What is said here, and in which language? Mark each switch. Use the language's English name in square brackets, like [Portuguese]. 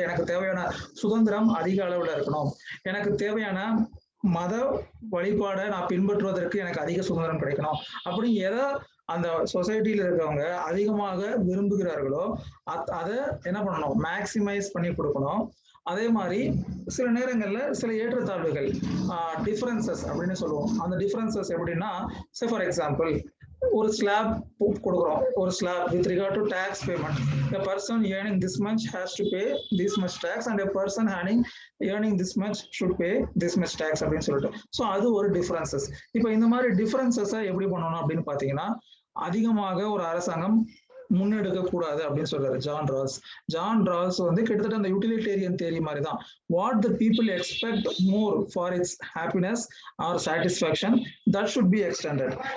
[Tamil] எனக்கு தேவையான சுதந்திரம் அதிக அளவுல இருக்கணும், எனக்கு தேவையான மத வழிபாடை நான் பின்பற்றுவதற்கு எனக்கு அதிக சுதந்திரம் கிடைக்கணும் அப்படி எதை அந்த சொசைட்டில இருக்கவங்க அதிகமாக விரும்புகிறார்களோ அதை என்ன பண்ணணும், மேக்சிமைஸ் பண்ணி கொடுக்கணும். அதே மாதிரி சில நேரங்கள்ல சில ஏற்றத்தாழ்வுகள், டிஃபரன்சஸ் அப்படின்னு சொல்லுவோம். அந்த டிஃபரன்சஸ் எப்படின்னா, [English] say for example [Tamil] ஒரு ஸ்லாப் கொடுக்குறோம், ஒரு [English] Slab with regard to tax payment. a person earning this much has to pay this much tax and a person earning this much should pay this much tax [Tamil] அப்படின்னு சொல்லிட்டு. So அது ஒரு differences. இப்போ இந்த மாதிரி டிஃபரன்சஸை எப்படி பண்ணணும் அப்படின்னு பாத்தீங்கன்னா, அதிகமாக ஒரு அரசாங்கம் முன்னெடுக்க கூடாது அப்படின்னு சொல்றாரு ஜான் ரால்ஸ் வந்து கிட்டத்தட்ட அந்த யூட்டிலிட்டேரியன் தியரி மாதிரி தான். [English] What the people expect more for its happiness or satisfaction that should be extended.